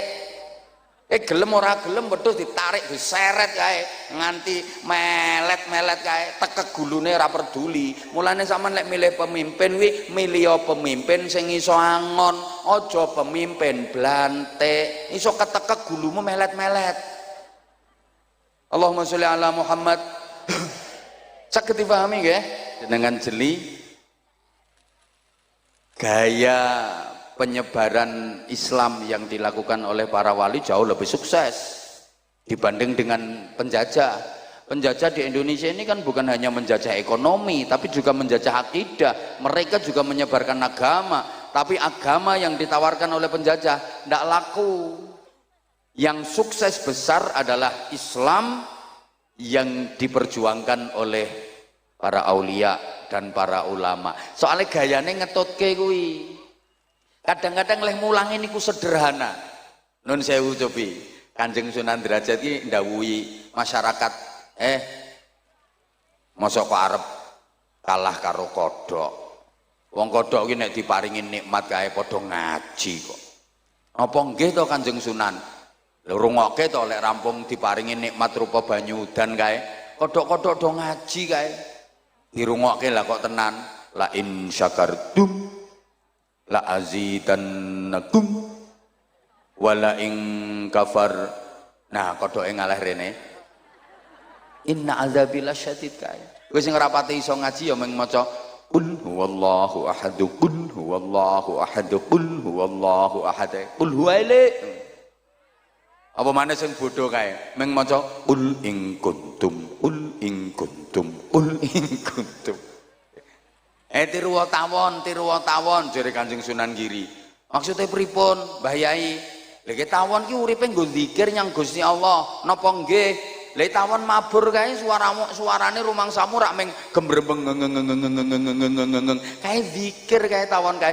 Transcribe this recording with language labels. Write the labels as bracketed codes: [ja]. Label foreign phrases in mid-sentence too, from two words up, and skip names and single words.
[jv] Gelem ora gelem wedhus ditarik diseret kae nganti melet-melet kae tekek gulune ora peduli. Mulane sampean lek milih pemimpin kuwi milih pemimpin sing iso angon, aja pemimpin blantik. Iso ketekek gulumu melet-melet. [ar] اللهم صل على محمد. [jv] Saged dipahami nggih [id] dengan jeli gaya penyebaran Islam yang dilakukan oleh para wali jauh lebih sukses dibanding dengan penjajah. Penjajah di Indonesia ini kan bukan hanya menjajah ekonomi, tapi juga menjajah akidah. Mereka juga menyebarkan agama, tapi agama yang ditawarkan oleh penjajah tidak laku. Yang sukses besar adalah Islam yang diperjuangkan oleh para aulia dan para ulama. [jv] Soalnya gayane ngetutke kuwi. Kadang-kadang leh mulangi niku sederhana. Nun sewu cobi. Kanjeng Sunan Derajat iki ndhawuhi masyarakat, mosok kok arep kalah karo kodhok. Wong kodhok iki nek diparingi nikmat kae padha ngaji kok. Apa nggih to Kanjeng Sunan? Lha rungokke to lek rampung diparingi nikmat rupa banyu udan kae, kodhok-kodhok do ngaji kae. Dirungokke lah kok tenan. [ar] لئن شكرتم لأزيدنكم ولئن كفر. [jv] Nah kodhoke ngalah rene. [ar] إن عذابي لشديد kae. [jv] Kowe sing ora pati iso ngaji ya mung maca [ar] قل هو الله أحد قل هو الله أحد قل هو الله أحد قل هو. [jv] Apa maneh sing bodho kae mung maca [ar] قل إن كنتم قل إن كنتم قل إن كنتم. [jv] Tiru tawon jare Kanjeng Sunan Giri. Maksudnya pripun Mbah Yai? Lha ki tawon ki uripe nggo zikir nyang Gusti Allah. Napa nggih? Lha tawon mabur kae suarane rumangsamu rak meng gembrembeng kae zikir kae tawon kae.